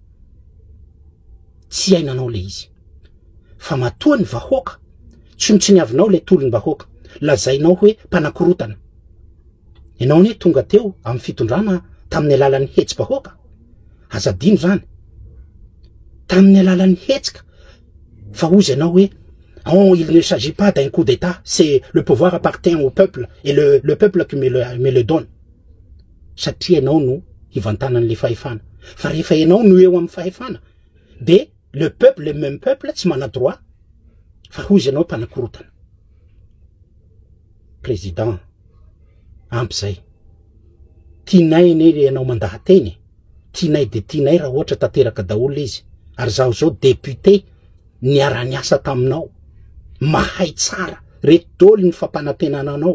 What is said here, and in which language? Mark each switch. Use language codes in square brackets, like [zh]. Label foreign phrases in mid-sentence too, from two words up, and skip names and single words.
[mg] tsy iainanao le izy fa matoa ny vahoaka tsy niavinao le tolony vahoaka lazainao hoe mpanakorotana ianao ne tonga teo amin'ny fitondrana tamin'ny alalan'ny hetsy vahoaka azadino zany tamin'ny alalan'ny hetsika fa ozy ianao hoe [fr] il ne s'agit pas d'un coup d'état c'est le pouvoir appartient au peuple et le peuple qui me le donne [mg] satria ianao no hivantanan'le fahefana fa rehefa ianao no eo amin'ny fahefana de [fr] le peuple le même peuple [mg] tsy mana droit fa ozy ianao mpanakorotana président ampy zay tinay ene ianao mandahateny tianay de tianay raha ohatra tanteraka daholo izy. Ary zaho zao député niara-niasa taminao, mahay tsara, reto dôly ny fampanantenana anao.